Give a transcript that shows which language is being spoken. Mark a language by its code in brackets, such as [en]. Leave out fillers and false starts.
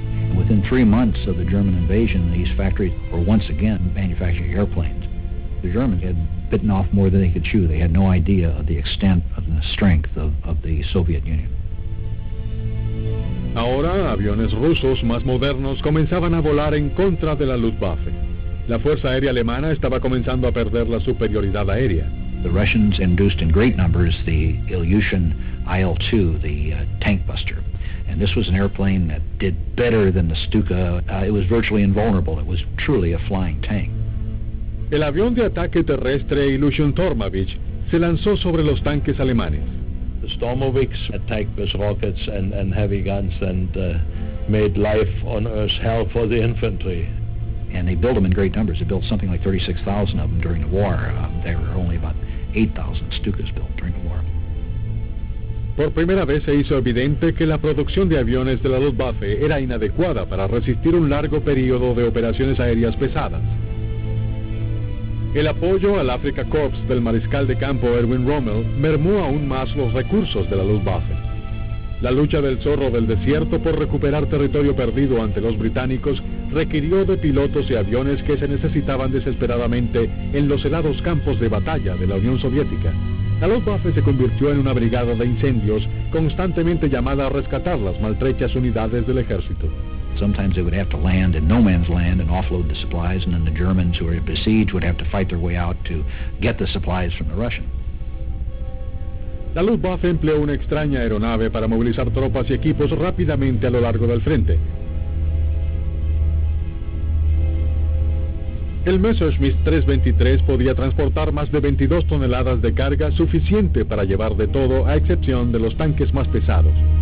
[en] And within 3 months of the German invasion, these factories were once again manufacturing airplanes. The Germans had bitten off more than they could chew. They had no idea of the extent of the strength of the Soviet Union. [es] Ahora, aviones rusos más modernos comenzaban a volar en contra de la Luftwaffe. La Fuerza Aérea Alemana estaba comenzando a perder la superioridad aérea. [en] The Russians induced in great numbers the Ilyushin IL-2, the tank buster. And this was an airplane that did better than the Stuka. It was virtually invulnerable. It was truly a flying tank. [es] El avión de ataque terrestre Ilyushin Tormovich se lanzó sobre los tanques alemanes. [en] The Stormoviks attacked with rockets and heavy guns and made life on Earth hell for the infantry. And they built them in great numbers. They built something like 36,000 of them during the war. There were only about 8,000 Stukas built during the war. [es] Por primera vez se hizo evidente que la producción de aviones de la Luftwaffe era inadecuada para resistir un largo periodo de operaciones aéreas pesadas. El apoyo al Afrika Korps del mariscal de campo Erwin Rommel mermó aún más los recursos de la Luftwaffe. La lucha del zorro del desierto por recuperar territorio perdido ante los británicos requirió de pilotos y aviones que se necesitaban desesperadamente en los helados campos de batalla de la Unión Soviética. La Luftwaffe se convirtió en una brigada de incendios constantemente llamada a rescatar las maltrechas unidades del ejército. [en] Sometimes they would have to land in no man's land and offload the supplies, and then the Germans who were besieged would have to fight their way out to get the supplies from the Russians. [es] La Luftwaffe empleó una extraña aeronave para movilizar tropas y equipos rápidamente a lo largo del frente. El Messerschmitt 323 podía transportar más de 22 toneladas de carga, suficiente para llevar de todo, a excepción de los tanques más pesados.